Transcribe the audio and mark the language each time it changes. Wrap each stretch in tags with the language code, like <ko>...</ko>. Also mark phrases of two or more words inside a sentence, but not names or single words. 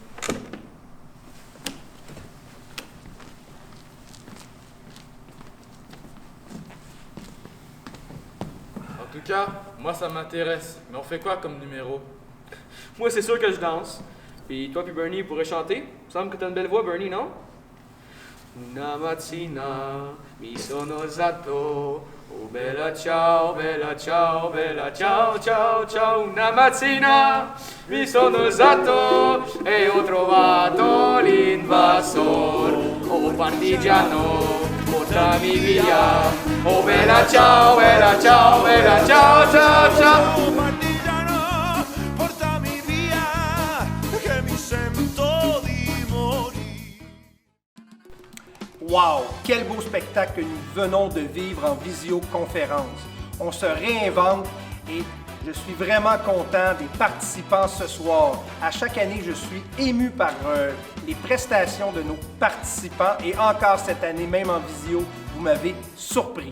<fr>En tout cas, moi, ça m'intéresse. Mais on fait quoi comme numéro? Moi, c'est sûr que je danse. Puis toi puis Bernie pourrait chanter. Il me semble que t'as une belle voix, Bernie, non?</fr> <it>Una mattina mi sono alzato, oh bella ciao, ciao, ciao, ciao. Una mattina mi sono alzato e ho trovato l'invasor. Oh partigiano, portami via. Oh bella ciao, ciao, ciao, ciao.</it> <fr>Wow! Quel beau spectacle que nous venons de vivre en visioconférence. On se réinvente et je suis vraiment content des participants ce soir. À chaque année, je suis ému par les prestations de nos participants et encore cette année, même en visio, vous m'avez surpris.</fr>